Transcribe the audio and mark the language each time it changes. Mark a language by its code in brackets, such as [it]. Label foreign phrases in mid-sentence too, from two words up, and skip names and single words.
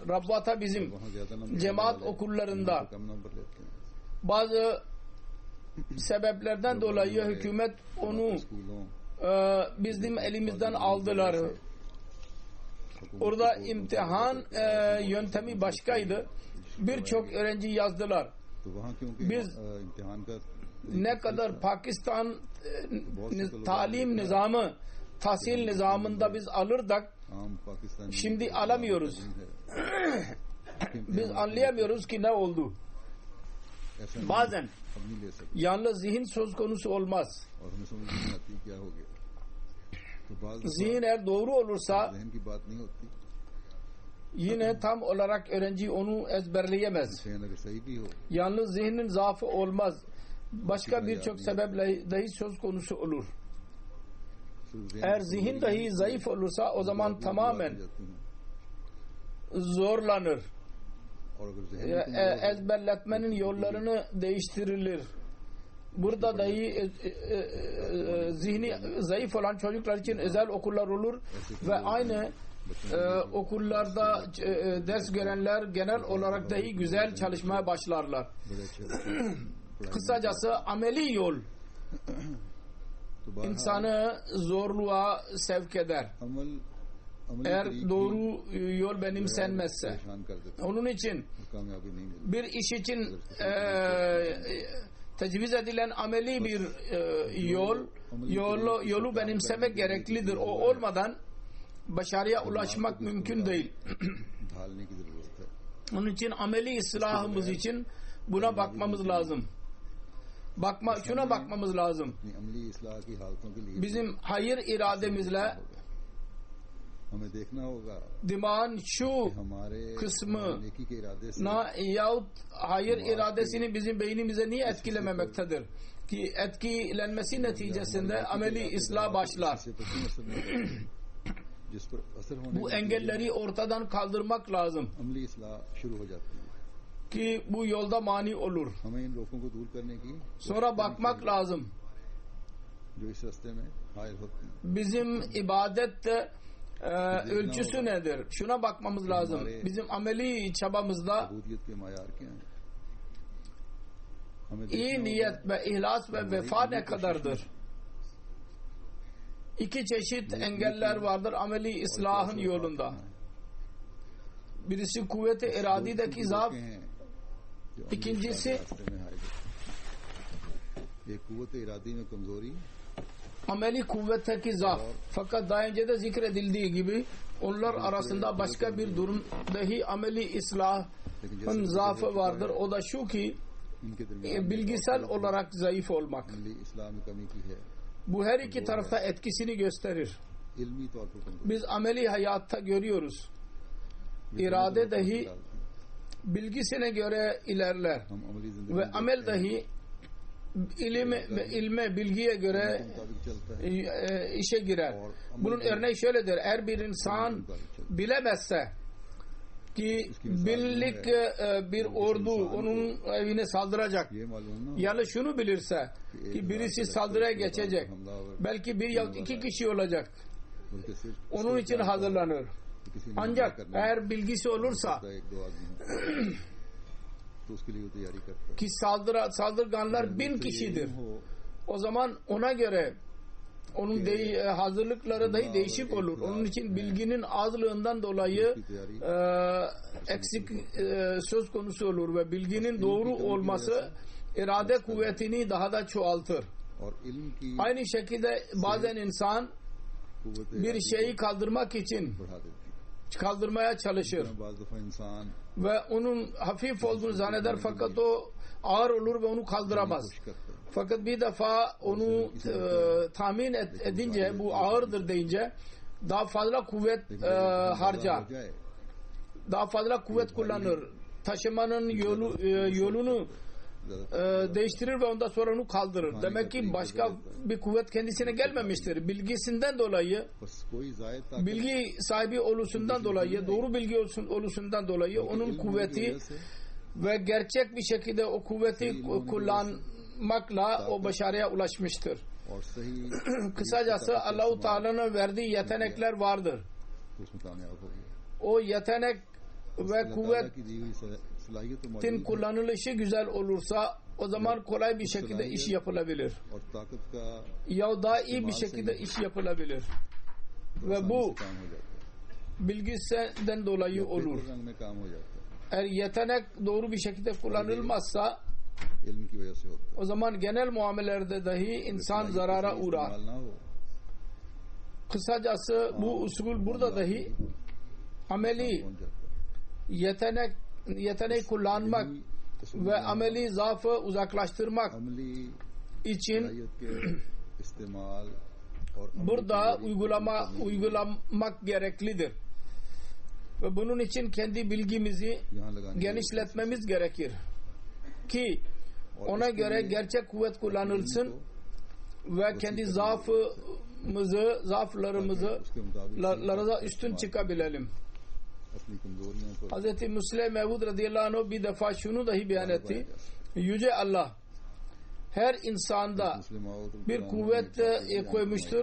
[tr] Rabbata bizim cemaat okullarında bazı sebeplerden dolayı hükümet onu bizim elimizden aldılar. Orada imtihan yöntemi başkaydı. birçok öğrenci yazdılar. [ur] تو وہاں کیونکہ [tr] Biz [ur] امتحان کا [tr] ne kadar Pakistan talim nizamı, tahsil nizamında biz alırdık, [ur] عام پاکستانی [tr] şimdi alamıyoruz. Biz anlayamıyoruz ki ne oldu. [ur] ऐसा [tr] Bazen [ur] ہم نہیں لے سکتے [tr] yalnız zihin söz konusu olmaz. [ur] اور ہمیں سمجھ نہیں آتی کیا ہو گیا تو بعض دفعہ [tr] Zihin eğer doğru olursa [ur] ذہن کی بات نہیں ہوتی [tr] yine tam olarak öğrenci onu ezberleyemez. [ur] ذہن اگر صحیح بھی ہو [tr] Yalnız zihnin zaafı olmaz. Başka birçok sebeple dahi söz konusu olur. [ur] صرف ذہن [tr] Eğer [ur] की [tr] zihin [ur] कमजोरी [tr] dahi zayıf olursa o zaman [ur] बात [tr] tamamen [ur] ہو جاتی ہے. [tr] zorlanır. [ur] اور اگر ذہن کی کمزور ہو, [tr] Ezberletmenin yollarını değiştirilir. Burada dahi zihni zayıf olan çocuklar için özel okullar olur ve aynı okullarda ders görenler genel olarak dahi güzel çalışmaya başlarlar. [ur] بڑے اچھے پڑھائی [tr] Kısacası ameli yol [ur] تو بہرحال [tr] insanı zorluğa sevk eder. [ur] अमली [tr] Eğer [ur] तरीके [tr] doğru yol benimsenmezse. [ur] پریشان کر دیتے [tr] Onun için [ur] ہیں، کامیابی نہیں ملتی [tr] bir iş için tecviz edilen ameli bir yolu benimsemek gereklidir. O olmadan başarıya ulaşmak mümkün değil. [ur] ڈھالنے کی ضرورت ہے [tr] Onun için ameli ıslahımız için buna bakmamız lazım. Şuna bakmamız lazım. [ur] اپنی عملی اصلاح کی حالتوں کے لیے [tr] Bizim hayır irademizle [ur] ہمیں دیکھنا ہوگا [tr] dimağın şu [ur] हमारे [tr] kısmı [ur] نیکی کے ارادے سے [tr] yahut hayır iradesini bizim beynimize niye etkilememektedir? Ki etkilenmesi neticesinde ameli ıslah başlar. [ur] اس سے پشچم اثر نہیں پڑتا، جس پر اثر ہونے [tr] Bu [ur] के [tr] engelleri ortadan kaldırmak lazım [ur] عملی اصلاح شروع ہو جاتی ہے [tr] ki bu yolda mani olur. [ur] ہمیں ان روکوں کو دور کرنے کی [tr] Sonra bakmak lazım. [ur] جو اس راستے میں حائل ہوتی ہیں [tr] Bizim ibadet ölçüsü nedir? Şuna bakmamız lazım. Bizim ameli çabamızda [ur] عبودیت کے معیار کیا ہیں ہمیں [tr] iyi [ur] देखना [tr] niyet ve ihlas ve vefa ne kadardır? İki çeşit engeller vardır ameli ıslahın yolunda. Birisi kuvvet-i iradideki zaaf, ikincisi [ur] ایک قوت ارادی میں کمزوری [tr] ameli kuvvetteki zaaf. Fakat daha önce de zikredildiği gibi onlar arasında başka bir durum dahi ameli ıslahın zaafı vardır. O da şu ki [ur] ان کے درمیان [tr] bilgisel olarak zayıf olmak. [ur] عملی اصلاح میں کمی کی ہے [tr] Bu her iki tarafta etkisini gösterir. [ur] علمی طور پر کمزوری [tr] Biz ameli hayatta görüyoruz. İrade dahi bilgisine göre ilerler [ur] ہم عملی زندگی [tr] ve [ur] में [tr] amel dahi ilme, bilgiye göre [ur] کے مطابق چلتا ہے [tr] işe girer. Bunun örneği şöyledir. Eğer bir insan bilemezse ki birlik bir ordu onun evine saldıracak [ur] یہ معلوم نہ [tr] ya da şunu bilirse ki birisi saldırıya geçecek, belki bir ya iki kişi olacak, [ur] بلکہ صرف [tr] onun için hazırlanır. [ur] کسی نے [tr] Ancak [ur] करना [tr] eğer bilgisi olursa [ur] ہے ایک دو آدمی تو اس کے لیے وہ تیاری کرتا ہے [tr] ki saldırganlar 1000 kişidir. [ur] हो [tr] O zaman ona göre onun hazırlıkları dahi değişik olur. Onun için bilginin azlığından dolayı eksik söz konusu olur ve bilginin doğru olması irade kuvvetini daha da çoğaltır. [ur] اور علم کی [tr] Aynı şekilde bazen insan [ur] कुव्वत [tr] bir şeyi kaldırmak için [ur] بڑھا دیتی ہے [tr] kaldırmaya çalışır [ur] بعض دفعہ انسان [tr] ve onun hafif olduğunu zanneder fakat o ağır olur ve onu kaldıramaz. [ur] کوشش کرتا ہے [tr] Fakat bir defa onu tahmin edince bu ağırdır deyince daha fazla kuvvet harcar. [ur] ہو جائے [tr] Daha fazla kuvvet kullanır. Taşımanın yolunu değiştirir ve ondan sonra onu kaldırır. Demek ki başka bir kuvvet kendisine gelmemiştir. Bilgisinden dolayı, [ur] بس کوئی زائد طاقت [tr] bilgi sahibi oluşundan dolayı, doğru bilgi oluşundan dolayı onun kuvveti ve gerçek bir şekilde o kuvveti kullanmakla o başarıya ulaşmıştır. [ur] اور صحیح [tr] Kısacası Allah-u Teala'nın verdiği yetenekler vardır. [ur] اس میں کامیاب ہو گیا [tr] O yetenek ve [ur] اللہ تعالیٰ [tr] kuvvetin [ur] کی دی ہوئی صلاحیت تو موجود ہے [tr] kullanılışı güzel olursa o zaman kolay bir şekilde iş yapılabilir. [ur] اور طاقت کا [tr] Ya daha iyi bir şekilde iş yapılabilir. Ve [ur] आसानी [tr] bu [ur] سے کام ہو جاتا ہے [tr] bilgisinden dolayı olur. [ur] پیپر رنگ میں کام ہو جاتا ہے [tr] eğer yetenek doğru bir şekilde kullanılmazsa [ur] علم کی وجہ سے ہوتا ہے. [tr] o zaman genel muamelelerde dahi insan zarara uğrar. [ur] استعمال نہ ہو [tr] Kısacası bu usul burada dahi ameli [ur] پہنچ جاتا ہے. [tr] yeteneği kullanmak ve ameli zaafı uzaklaştırmak [ur] अमली [tr] için [ur] صلاحیت کے استعمال اور [tr] burada uygulamak gereklidir. Ve bunun için kendi bilgimizi [ur] یہاں لگانے [tr] genişletmemiz gerekir. Ki ona göre gerçek kuvvet kullanılsın ve kendi zaaflarımızı lara üstün çıkabilelim. [ur] اپنی کمزوریوں پر [tr] Hz. Müslim Mevud radıyallahu anh bir defa şunu dahi beyan etti. Yüce Allah her insanda bir kuvvet koymuştur.